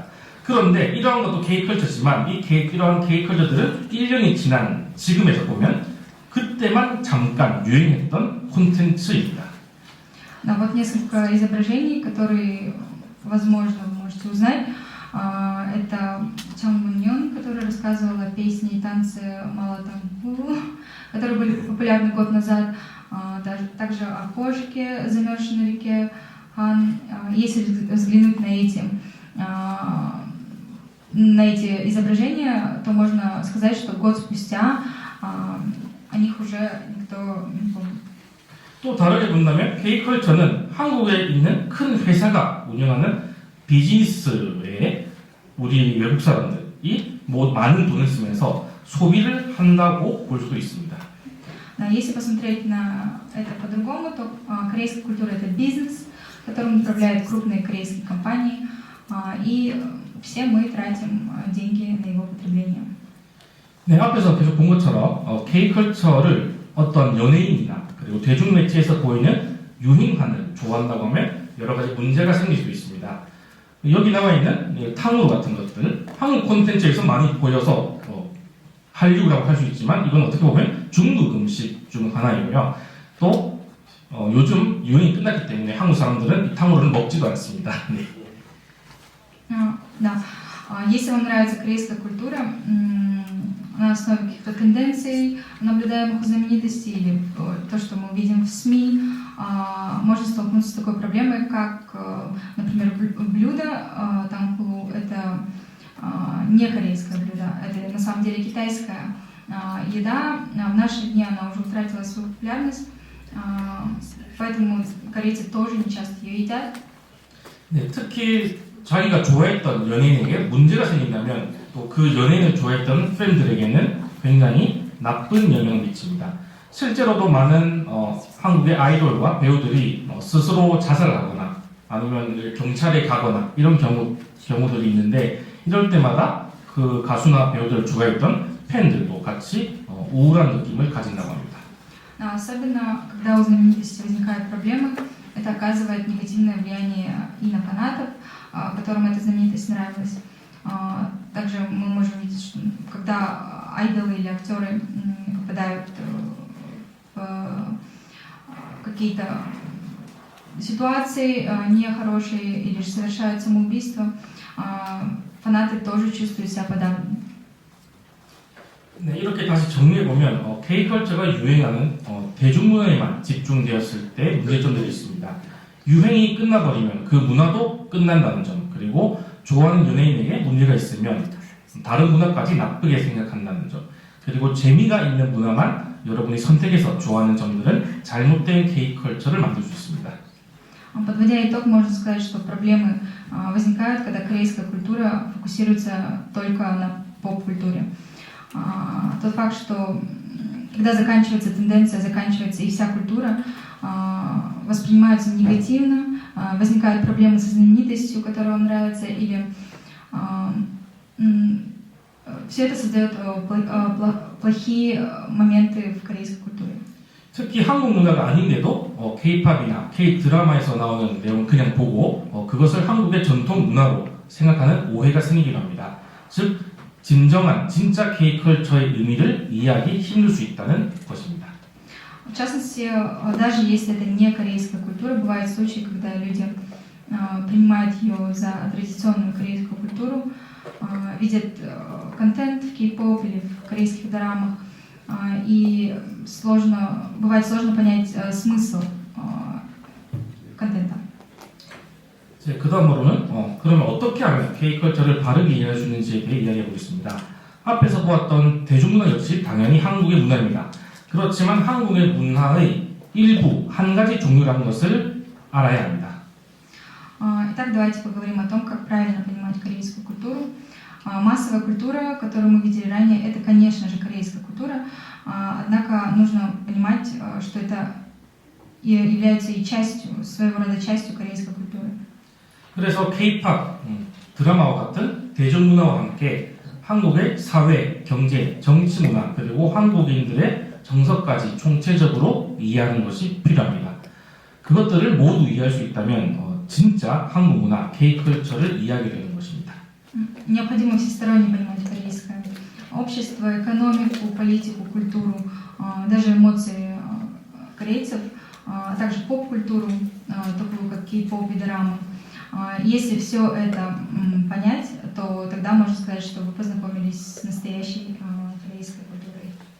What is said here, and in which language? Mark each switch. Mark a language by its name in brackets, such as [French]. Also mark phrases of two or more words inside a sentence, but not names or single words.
[Korean] 그런데 이러한 것도 K컬처지만 이러한 K컬처들은 1년이 지난 지금에서 보면 그때만 잠깐 유행했던 콘텐츠입니다. [Russian] Но вот несколько изображений, которые, возможно, вы можете узнать. Это Чан Мун Йон, который рассказывал о песне и танце Малатампу, которые были популярны год назад. Также о кошке, замерзшей на реке Хан. Если взглянуть на эти изображения, то можно сказать, что год спустя о них уже никто не помнит. [Korean] 또 다르게 본다면 K컬처는 한국에 있는 큰 회사가 운영하는 비즈니스에 우리 외국 사람들이 많은 돈을 쓰면서 소비를 한다고 볼 수도 있습니다. [Russian] Если посмотреть на это по-другому, то корейская культура — это бизнес, которым управляют крупные корейские компании, и все мы тратим деньги на его потребление. [Korean] 네, 앞에서 계속 본 것처럼 K컬처를 어떤 연예인이나 그리고 대중매체에서 보이는 유행판을 좋아한다고 하면 여러 가지 문제가 생길 수 있습니다. 여기 나와 있는 탕후루 같은 것들, 한국 콘텐츠에서 많이 보여서 한류라고 할 수 있지만 이건 어떻게 보면 중국 음식 중 하나이고요. 또 요즘 유행이 끝났기 때문에 한국 사람들은 이 탕후루를 먹지도 않습니다. 네. [Russian] Да. Если вам нравится корейская культура, на основе каких-то тенденций, наблюдаемых у знаменитостей, или то, что мы видим в СМИ, можно столкнуться с такой проблемой, как, например, блюдо тангху — это не корейское блюдо, это на самом деле китайская еда. В наши дни она уже утратила свою популярность, поэтому корейцы тоже не часто ее едят. [Korean] 네, 특히 자기가 좋아했던 연예인에게 문제가 생긴다면 또 그 연예인을 좋아했던 팬들에게는 굉장히 나쁜 영향을 미칩니다. 실제로도 많은 한국의 아이돌과 배우들이 스스로 자살하거나 아니면 경찰에 가거나 이런 경우들이 있는데 이럴 때마다 그 가수나 배우들을 좋아했던 팬들도 같이 우울한 느낌을 가진다고 합니다. [Russian] Особенно, когда у знаменитости возникают проблемы, это оказывает негативное влияние и на фанатов, которым эта знаменитость нравилась. Также мы можем видеть, что когда айдолы или актеры попадают в какие-то ситуации нехорошие или же совершают самоубийство, фанаты тоже чувствуют себя подавленными. [Korean] 네, 이렇게 다시 정리해보면 K컬처가 유행하는 대중문화에만 집중되었을 때 문제점들이 있습니다. 유행이 끝나버리면 그 문화도 끝난다는 점, 그리고 좋아하는 연예인에게 문제가 있으면 다른 문화까지 나쁘게 생각한다는 점, 그리고 재미가 있는 문화만 여러분이 선택해서 좋아하는 점들은 잘못된 K컬처를 만들 수 있습니다. [Russian] Подводя итог, можно сказать, что проблемы возникают, когда корейская культура фокусируется только на поп-культуре. Тот факт, что когда заканчивается тенденция, заканчивается и вся культура, воспринимаются негативно, возникают проблемы со знаменитостью, которая вам нравится, или все это создает плохие моменты в корейской культуре. [Korean] 특히 한국 문화가 아닌데도 K-팝이나 K-드라마에서 나오는 내용을 그냥 보고 그것을 한국의 전통 문화로 생각하는 오해가 생기기도 합니다. 즉 진정한 진짜 K-컬처의 의미를 이해하기 힘들 수 있다는 것입니다. [Russian] В частности, даже если это не корейская культура, бывают случаи, когда люди принимают ее за традиционную корейскую культуру, видят контент в кей-поп или в корейских дорамах, и бывает сложно понять смысл контента. [Korean] 그 다음으로는 그러면 어떻게 하면 K컬처를 바르게 이해할 수 있는지에 대해 이야기해 보겠습니다. 앞에서 보았던 대중문화 역시 당연히 한국의 문화입니다. 그렇지만 한국의 문화의 일부, 한 가지 종류라는 것을 알아야 합니다. [Russian] Итак, давайте поговорим о том, как правильно понимать корейскую культуру. Массовая культура, которую мы видели ранее, это, конечно же, корейская культура, однако нужно понимать, что это является и частью, своего рода частью корейской культуры. [Korean] 그래서 K-팝, 드라마와 같은 대중문화와 함께 한국의 사회, 경제, 정치 문화 그리고 한국인들의 정서까지 총체적으로 이해하는 것이 필요합니다. 그것들을 모두 이해할 수 있다면 진짜 한국 문화, K-컬처를 이해하게 되는 것입니다. [Russian] Необходимо всесторонне понимать корейское общество, экономику, политику, культуру, даже эмоции корейцев, а также поп-культуру, такую как кей-поп и дорамы. Если все это понять, то тогда можно сказать, что вы познакомились с настоящей корейской культурой.